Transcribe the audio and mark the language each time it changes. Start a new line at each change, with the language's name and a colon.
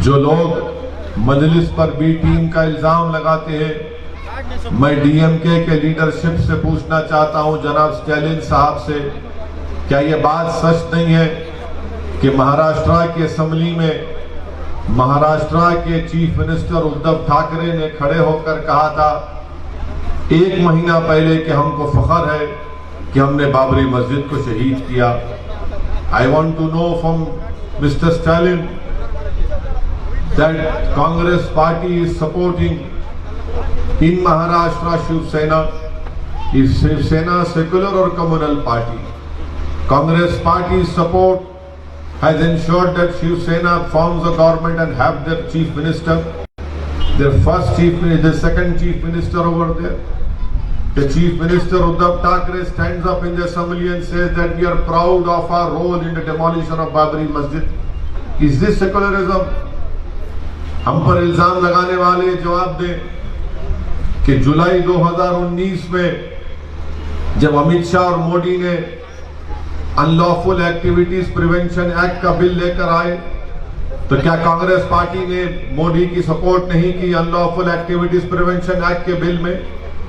Hindi: जो लोग मजलिस पर बी टीम का इल्जाम लगाते हैं, मैं DMK के लीडरशिप से पूछना चाहता हूं, जनाब स्टालिन साहब से, क्या ये बात सच नहीं है कि महाराष्ट्र की असेंबली में महाराष्ट्र के चीफ मिनिस्टर उद्धव ठाकरे ने खड़े होकर कहा था 1 महीना पहले कि हमको फख्र है कि हमने बाबरी मस्जिद को शहीद किया।
English: I want to know from Mr. Stalin that Congress party is supporting in Maharashtra Shiv Sena. Is Shiv Sena secular or communal party? Congress party's support has ensured that Shiv Sena forms a government and have their chief minister, their first chief minister, the second chief minister over there. The chief minister Uddhav Thackeray stands up in the assembly and says that we are proud of our role in the demolition of Babri Masjid. Is this secularism?
Hindi: हम पर इल्जाम लगाने वाले जवाब दें कि जुलाई 2019 में जब अमित शाह और मोदी ने अनलॉफुल एक्टिविटीज प्रिवेंशन एक्ट का बिल लेकर आए, तो क्या कांग्रेस पार्टी ने मोदी की सपोर्ट नहीं की अनलॉफुल एक्टिविटीज प्रिवेंशन एक्ट के बिल में?